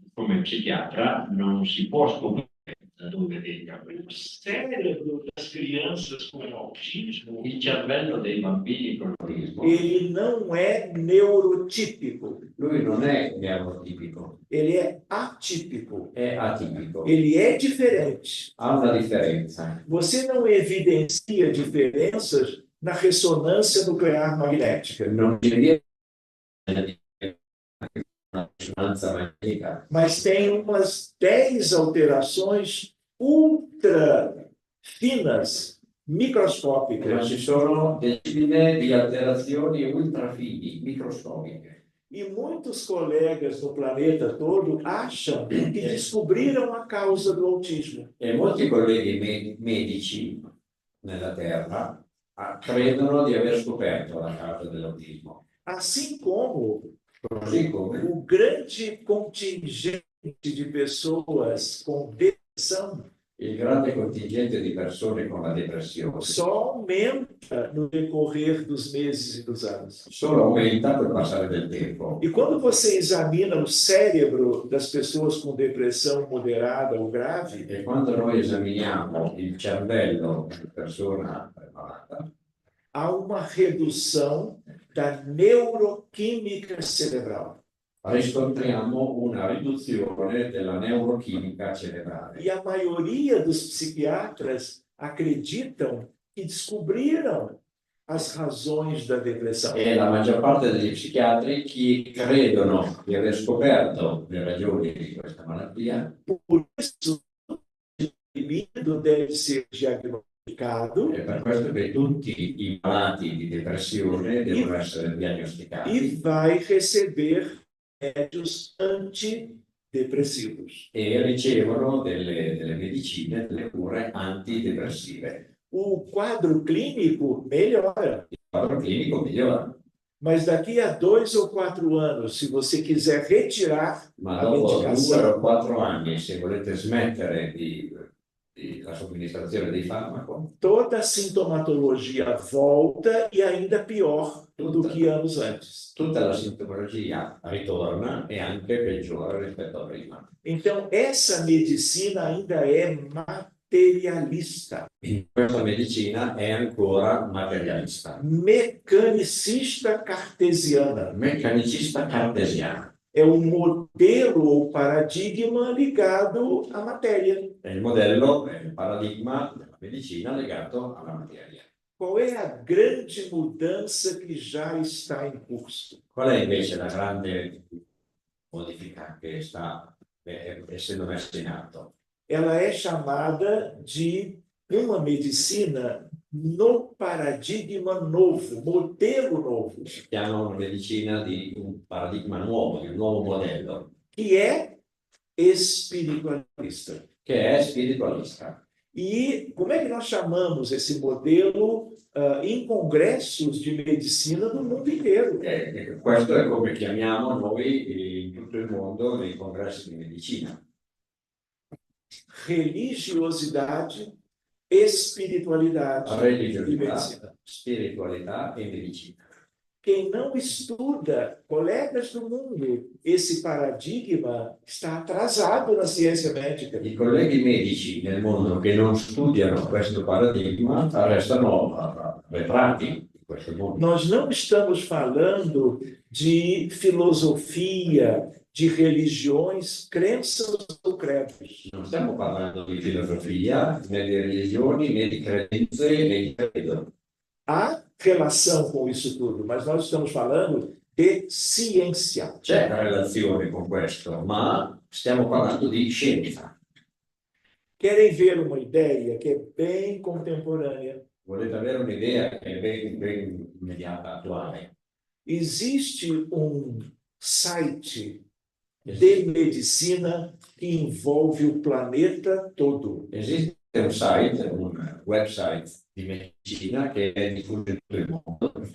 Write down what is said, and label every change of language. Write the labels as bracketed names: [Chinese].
[Italian] come psichiatra non si può scoprire da dove venga [Portuguese] O [Italian] questo. [Portuguese] cérebro das crianças com autismo, [Italian] Il cervello dei bambini con autismo, [Portuguese] ele não é neurotípico, [Italian] lui non è neurotipico, [Portuguese] ele é atípico, [Italian] è atipico, [Portuguese] ele é diferente. [Italian] ha una differenza. [Portuguese] Você não evidencia diferenças na ressonância nuclear magnética, [Italian] Non ci viene una risonanza magnetica, [Portuguese] mas tem umas 10 alterações ultra finas, [Italian] ma [Portuguese] microscópicas. [Italian] ci sono decine di alterazioni ultrafini, microscopiche. [Portuguese] E muitos colegas no planeta todo acham que descobriram a causa do autismo. [Italian] E molti colleghi medici nella Terra credono di aver scoperto la causa dell'autismo. [Portuguese] Assim como [Italian] Così come [Portuguese] o grande contingente de pessoas com depressão [Italian] il grande contingente di persone con la depressione [Portuguese] só aumenta no decorrer dos meses e dos anos. [Italian] solo aumenta col passare del tempo. [Portuguese] E quando você examina o cérebro das pessoas com depressão moderada ou grave, [Italian] E quando noi esaminiamo il cervello di una persona malata, [Portuguese] há uma redução da neuroquímica cerebral. [Italian] riscontriamo una riduzione della neurochimica cerebrale. [Portuguese] E a maioria dos psiquiatras acreditam que descobriram as razões da depressão. [Italian] E la maggior parte degli psichiatri credono di aver scoperto le ragioni di questa malattia, [Portuguese] Por isso, o indivíduo deve ser diagnosticado [Italian] e per questo che tutti i malati di depressione devono essere diagnosticati [Portuguese] e vai receber remédios antidepressivos. [Italian] e ricevono delle medicine, delle cure antidepressive. [Portuguese] O quadro clínico melhora, [Italian] Il quadro clinico migliora, [Portuguese] mas daqui a 2 ou 4 anos, se você quiser retirar [Italian] ma [Portuguese] a [Italian] dopo 2 [Portuguese] medicação, [Italian] o 4 anni, se volete smettere la somministrazione di farmaco, [Portuguese] toda a sintomatologia volta e ainda pior do que anos antes. [Italian] tutta la sintomatologia ritorna e anche peggiora rispetto a prima. [Portuguese] Então, essa medicina ainda é materialista, [Italian] Questa medicina è ancora materialista, [Portuguese] mecanicista cartesiana. [Italian] meccanicista cartesiana. [Portuguese] É um modelo ou paradigma ligado à matéria. [Italian] È il modello, è il paradigma della medicina legato alla materia. [Portuguese] Qual é a grande mudança que já está em curso? [Italian] Qual è invece la grande modifica che sta essendo messa in atto? [Portuguese] Ela é chamada de uma medicina no paradigma novo, modelo novo, [Italian] Chiama una medicina di un paradigma nuovo, di un nuovo modello, [Portuguese] que é espiritualista. [Italian] che è spiritualista. [Portuguese] E como é que nós chamamos esse modelo em congressos de medicina do mundo inteiro? [Italian] Questo è come chiamiamo noi in tutto il mondo nei congressi di medicina. [Portuguese] Religiosidade, espiritualidade e [Italian] Religiosità, [Portuguese] medicina. [Italian] spiritualità e medicina. [Portuguese] Quem não estuda, colegas do mundo, esse paradigma está atrasado na ciência médica. [Italian] I colleghi medici nel mondo che non studiano questo paradigma restano arretrati in questo mondo. [Portuguese] Nós não estamos falando de filosofia, de religiões, crenças ou credos. [Italian] Non stiamo parlando di filosofia, né di religioni, né di credenze, né di credo. [Portuguese] Há relação com isso tudo, mas nós estamos falando de ciência. [Italian] C'è una relazione con questo, ma stiamo parlando di scienza. [Portuguese] Querem ver uma ideia que é bem contemporânea? [Italian] Volete avere un'idea che è ben immediata, attuale? [Portuguese] Existe um site de medicina que envolve o planeta todo. [Italian] Esiste un site, un website di medicina che è diffuso in tutto il mondo.